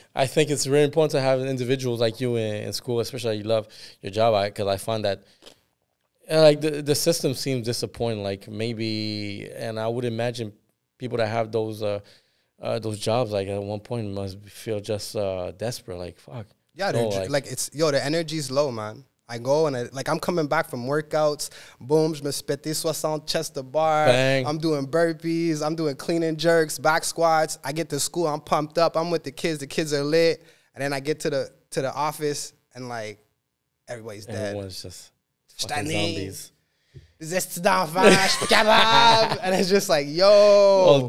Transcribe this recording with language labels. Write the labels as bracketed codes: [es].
[en] I think it's really important to have individuals like you in school, especially you love your job, because I find that, like, the system seems disappointing. Like, maybe, and I would imagine people that have those jobs, like, at one point must feel just desperate. Like, fuck. Yeah, the energy's low, man. I go and I'm coming back from workouts. [fr] Boom, je me suis pété 60 chest to bar. [en] Bang. I'm doing burpees. I'm doing clean and jerks, back squats. I get to school. I'm pumped up. I'm with the kids. The kids are lit. And then I get to the office and, like, everybody's dead. Everyone's just fucking zombies. [fr] Des estis d'enfants, je suis capable. [en] And it's just like, yo. All